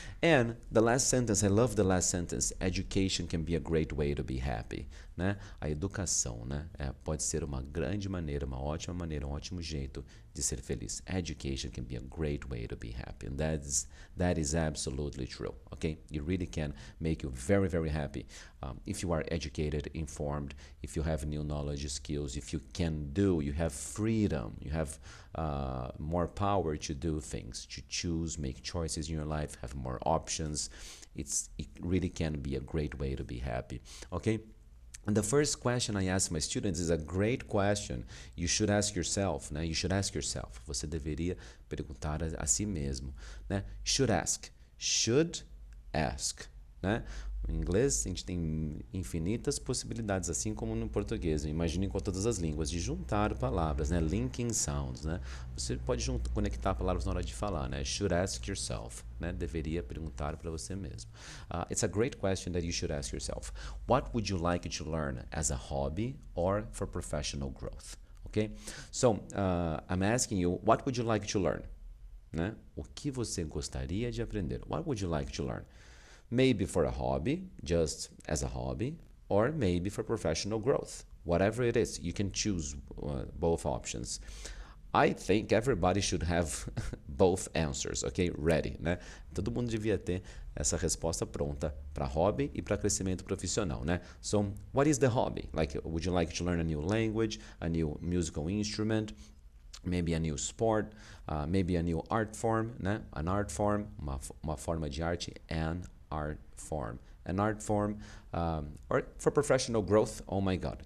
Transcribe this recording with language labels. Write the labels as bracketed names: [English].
[English] And the last sentence, I love the last sentence, education can be a great way to be happy, né? [Portuguese] A educação, né? Pode ser uma grande maneira, uma ótima maneira, um ótimo jeito de ser feliz. [English] Education can be a great way to be happy, and that is absolutely true, okay? It really can make you very, very happy if you are educated, informed, if you have new knowledge, skills, if you can do, you have freedom, you have more power to do things, to choose, make choices in your life, have more options. It really can be a great way to be happy, okay? And the first question I ask my students is a great question. You should ask yourself, né? You should ask yourself. [Portuguese] Você deveria perguntar a si mesmo, né? [English] Should ask. [Portuguese] Should ask, né? No inglês, a gente tem infinitas possibilidades, assim como no português. Imaginem com todas as línguas, de juntar palavras, né? [English] Linking sounds, [Portuguese] né? Você pode conectar palavras na hora de falar, né? [English] Should ask yourself, [Portuguese] né? Deveria perguntar para você mesmo. [English] It's a great question that you should ask yourself. What would you like to learn as a hobby or for professional growth? Okay? So, I'm asking you, what would you like to learn? [Portuguese] Né? O que você gostaria de aprender? [English] What would you like to learn? Maybe for a hobby, just as a hobby, or maybe for professional growth. Whatever it is, you can choose both options. I think everybody should have both answers, okay? Ready, né? [Portuguese] Todo mundo devia ter essa resposta pronta para hobby e para crescimento profissional, né? [English] So, what is the hobby? Like, would you like to learn a new language, a new musical instrument, maybe a new sport, maybe a new art form, né? An art form, [Portuguese] uma forma de arte, [English] an art form. An art form, or for professional growth, oh my God.